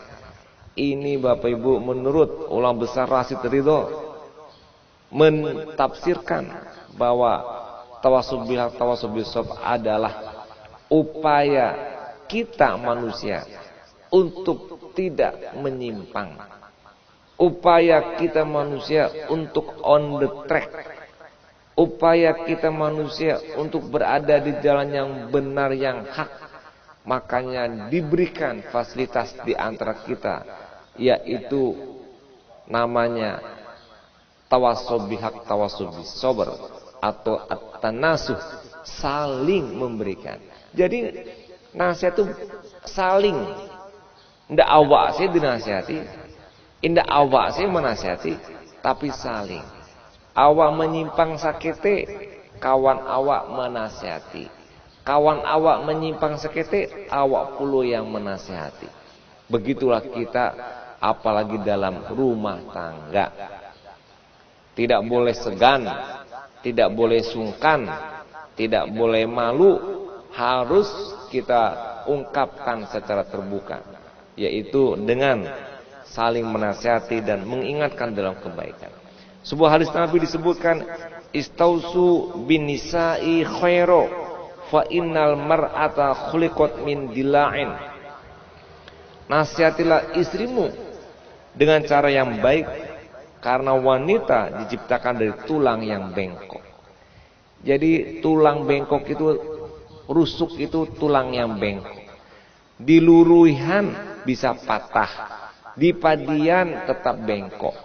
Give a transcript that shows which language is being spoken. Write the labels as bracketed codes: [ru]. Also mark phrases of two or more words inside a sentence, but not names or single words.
[id] Ini Bapak Ibu menurut ulama besar Rasyid Ridho mentafsirkan bahwa [ar] تواصوا بالحق, تواصوا بالصبر [id] adalah upaya kita manusia untuk tidak menyimpang. Upaya kita manusia untuk [en] on the track. [id] Upaya kita manusia untuk berada di jalan yang benar, yang hak. Makanya diberikan fasilitas di antara kita, yaitu namanya [ar] تواصوا بالحق, تواصوا بالصبر, [id] atau at-tanasuh, saling memberikan. Jadi nasihat itu saling. [min] Ndak awak sih dinasihati, indah awak sih menasihati, tapi saling. Awak menyimpang sakete, kawan awak menasihati. Kawan awak menyimpang sakete, awak pula yang menasihati. [id] Begitulah kita, apalagi dalam rumah tangga. Tidak boleh segan, tidak boleh sungkan, tidak boleh malu, harus kita ungkapkan secara terbuka, yaitu dengan saling menasihati dan mengingatkan dalam kebaikan. Sebuah hadis Nabi disebutkan, [ar] استوصوا بالنساء خيرا فإن المرأة خلقت من ضلع. [id] Nasihatilah istrimu dengan cara yang baik, karena wanita diciptakan dari tulang yang bengkok. Jadi tulang bengkok itu, rusuk itu tulang yang bengkok. [min] Di luruhan bisa patah, di padian tetap bengkok.